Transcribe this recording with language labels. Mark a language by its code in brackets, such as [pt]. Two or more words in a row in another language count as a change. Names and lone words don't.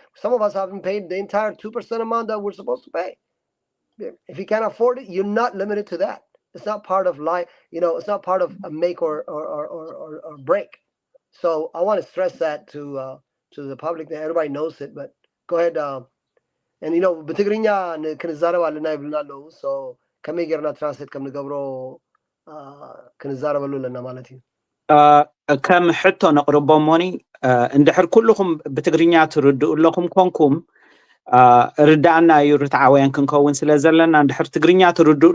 [en] Some of us haven't paid the entire 2% amount that we're supposed to pay. If you can't afford it, you're not limited to that. It's not part of life. It's not part of a make or break. So I want to stress that to the public, that everybody knows it. But go ahead. [ti] And በትግርኛ ክንዛረብ ኣለና ይብልና ኣለዉ። So ከመይ ጌርና ትራንስሌት ከም ንገብሮ ክንዛረበሉ ኣለና ማለት እዩ። ከም ሕቶ ነቕርቦሞኒ እንድሕር ኩልኹም ብትግርኛ ትርድኡ ኣለኹም ኮንኩም ርዳእና እዩ ርትዓውያን ክንከውን ስለ ዘለና እንድሕር ትግርኛ ትርድኡ